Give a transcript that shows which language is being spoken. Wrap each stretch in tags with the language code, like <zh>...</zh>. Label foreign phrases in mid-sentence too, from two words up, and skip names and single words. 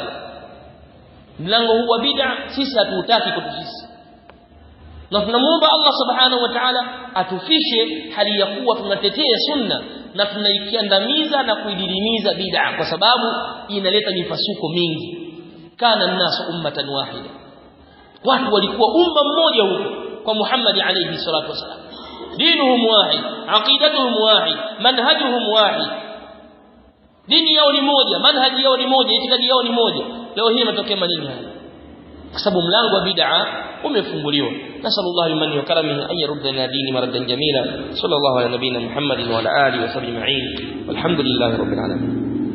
<sw>Mlango huu wa bid'a sisi hatuutaki kwetu sisi. Na tunamuomba Allah</sw> <ar>سبحانه وتعالى</ar> <sw>atufishe hali ya kuwa tunatetea sunna na tunaikiandamiza na kuididimiza bid'a, kwa sababu inaleta mipasuko mingi.</sw> <ar>كان الناس أمة واحدة,</ar> <sw>watu walikuwa umma mmoja huko kwa Muhammad</sw> <ar>عليه الصلاة والسلام. دينهم واحد، عقيدتهم واحد، منهجهم واحد.</ar> <sw>Dini yao ni moja, manhaji yao ni moja, itikadi yao ni moja. Leo hii matokeo manini haya? Kwa sababu mlango wa bid'a umefunguliwa.</sw> <ar>نسأل الله بمنه وكرمه أن يردنا الدين مردا جميلا. صلى الله على نبينا محمد وعلى آله وصحبه أجمعين. والحمد لله رب العالمين.</ar>